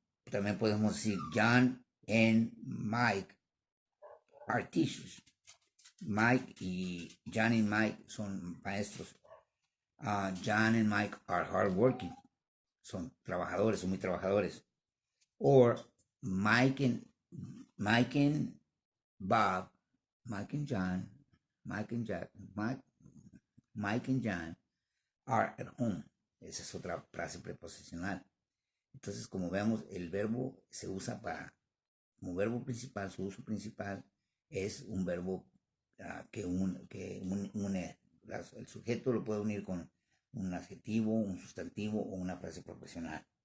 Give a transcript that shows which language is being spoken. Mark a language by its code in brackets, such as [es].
[es] También podemos decir, [en] John and Mike are teachers. [es] John y Mike son maestros. [en] John and Mike are hardworking. [es] Son trabajadores, son muy trabajadores. [en] Or Mike and Bob, Mike and John, Mike and Jack, Mike and John are at home. [es] Esa es otra frase preposicional. Entonces, como vemos, el verbo se usa como verbo principal, su uso principal es un verbo que une. El sujeto lo puede unir con un adjetivo, un sustantivo o una frase profesional.